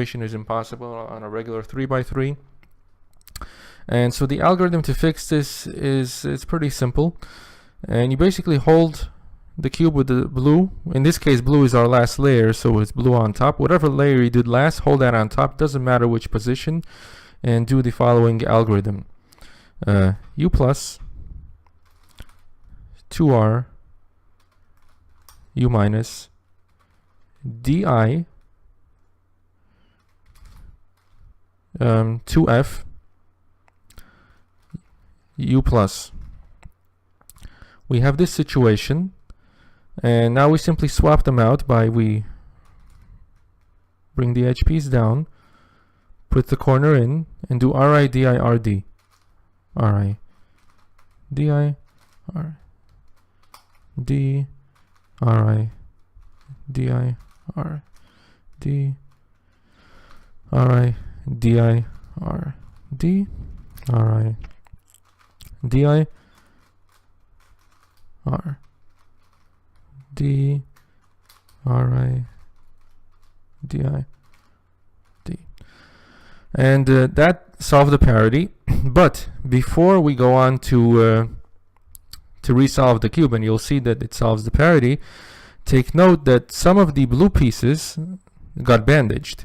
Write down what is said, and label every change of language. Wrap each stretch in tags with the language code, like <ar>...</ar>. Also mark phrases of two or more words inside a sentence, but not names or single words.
<en>Normally, this situation is impossible on a regular 3x3. And so the algorithm to fix this is pretty simple. And you basically hold the cube with the blue. In this case, blue is our last layer, so it's blue on top. Whatever layer you did last, hold that on top. Doesn't matter which position. And do the following algorithm. U plus 2R U minus DI 2F U plus. We have this situation, and now we simply swap them out by we bring the edge piece down, put the corner in, and do RI DI RD. RI DI R D RI DI R D RI DI R D RI DI R D RI DI D. And that solved the parity. But before we go on to resolve the cube, and you'll see that it solves the parity, take note that some of the blue pieces got bandaged.</en>